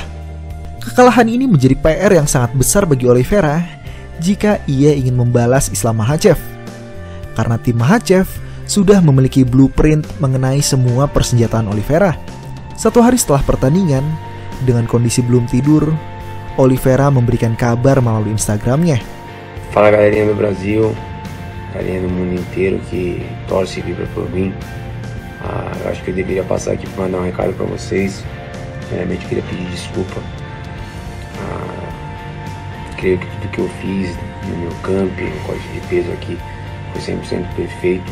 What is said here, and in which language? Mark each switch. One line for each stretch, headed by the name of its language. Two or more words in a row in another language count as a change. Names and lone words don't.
Indonesian: Kekalahan ini menjadi PR yang sangat besar bagi Oliveira jika ia ingin membalas Islam Makhachev. Karena tim Makhachev sudah memiliki blueprint mengenai semua persenjataan Oliveira. 1 hari setelah pertandingan, dengan kondisi belum tidur, Oliveira memberikan kabar melalui Instagramnya.
Portuguese: Fala galerinha do Brasil, galerinha do mundo inteiro que torce e vibra por mim. Eu acho que eu deveria passar aqui para mandar um recado para vocês. Primeiramente queria pedir desculpa. Creio que tudo que eu fiz no meu camp, no corte de peso aqui, foi 100% perfeito.